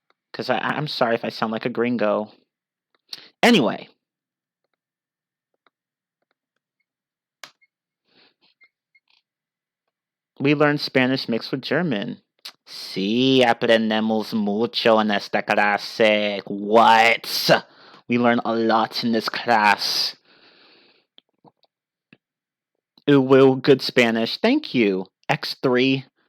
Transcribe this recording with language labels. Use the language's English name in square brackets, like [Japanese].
[English] Because I'm sorry if I sound like a gringo. Anyway. We learned Spanish mixed with German. [Spanish] Sí, aprendemos mucho en esta clase. [English] What? We learn a lot in this class. Ooh, good Spanish. Thank you. X3.